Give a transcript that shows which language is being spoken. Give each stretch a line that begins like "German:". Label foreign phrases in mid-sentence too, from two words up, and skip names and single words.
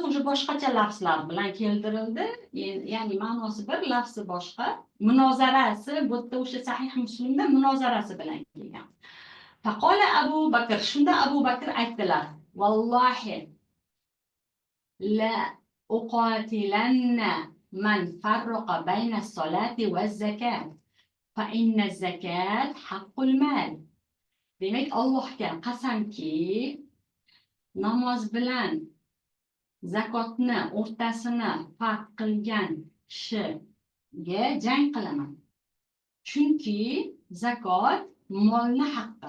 Uzbek: O'sha boshqacha lafzlar bilan keltirildi. Ya'ni ma'nosi bir, lafzi boshqa. Munozarasi bu yerda o'sha Sahih Muslimda munozarasi bilan kelgan.
Arabic: فقال أبو بكر,
Uzbek: shunda Abu Bakr aytdilar:
Arabic: والله لأقاتلن من فرق بين الصلاة والزكاة فإن الزكاة حق المال.
Uzbek: Demak, Allohga qasamki, namoz bilan zakotni o'rtasini farq qilgan kishiga jang qilaman. Chunki zakot molni haqqi.